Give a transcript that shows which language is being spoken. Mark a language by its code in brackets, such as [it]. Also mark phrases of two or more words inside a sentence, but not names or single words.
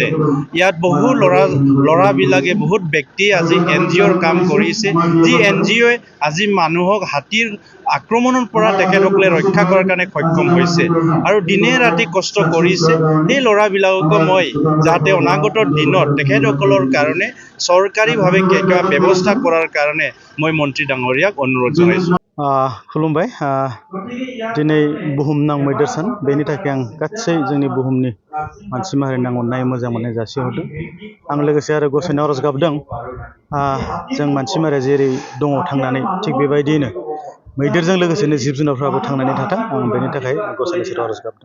[as] ইয়াত বহু ল'ৰাবিলাকে বহুত ব্যক্তিয়ে আজি NGOৰ কাম কৰিছে, যি NGOয়ে আজি মানুহক হাতীৰ আক্ৰমণৰ পৰা তেখেতসকলে ৰক্ষা কৰাৰ কাৰণে সক্ষম হৈছে আৰু দিনে ৰাতি কষ্ট কৰিছে। সেই ল'ৰাবিলাকক মই যাতে অনাগত দিনত তেখেতসকলৰ কাৰণে চৰকাৰীভাৱে কিবা ব্যৱস্থা কৰাৰ কাৰণে মই মন্ত্ৰী ডাঙৰীয়াক অনুৰোধ জনাইছোঁ। [brx] खुलुमबाय। दिनै बुहुमनां मैदेर सान, बेनि थाखाय आं गासै जोंनि बुहुमनि मानसि माहारिनि अननाय मोजां मोननाय जासिहरदों। आं लोगोसे आरो गसाइनाव आरज गाबदों जों मानसि माहारिया जेरै दङ थांनानै, थिग बेबायदियैनो मैदेरजों लोगोसेनो जिब जुनारफ्राबो थांनानै थाथों, आं बेनि थाखाय गसाइनि सेराव आरज गाबदों।